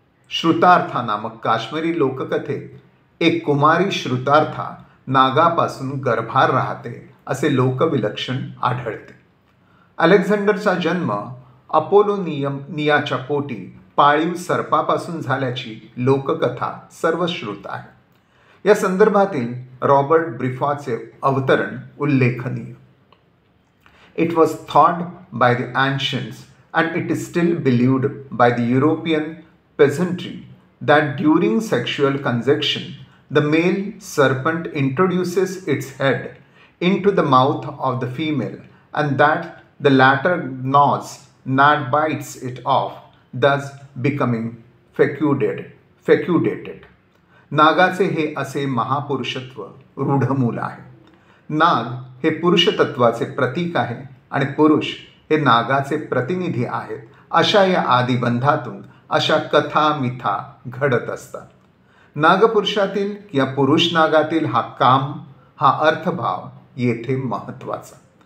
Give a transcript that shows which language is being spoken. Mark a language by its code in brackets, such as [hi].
[mr] श्रुतार्था नामक काश्मीरी लोककथेत एक कुमारी श्रुतार्था नागापासून गर्भार राहते असे लोकविलक्षण आढळते. अलेक्झांडरचा जन्म अपोलोनियाच्या पोटी पाळीव सर्पापासून झाल्याची लोककथा सर्वश्रुत आहे. या संदर्भातील रॉबर्ट ब्रिफॉचे अवतरण उल्लेखनीय. [en] It was thought by the ancients, and it is still believed by the European peasantry, that during sexual conjunction, the male serpent introduces its head into the mouth of the female, and that the latter gnaws and bites it off, thus becoming fecundated. [mr] नागाचे हे असे महापुरुषत्व रूढमूल आहे. नाग हे पुरुषतत्वाचे प्रतीक आहे आणि पुरुष हे नागाचे प्रतिनिधी आहेत. अशा या आदिबंधातून अशा कथा मिथा घडत असतात. नागपुरुषातील या पुरुष नागातील हा काम, हा अर्थभाव येथे महत्त्वाचा.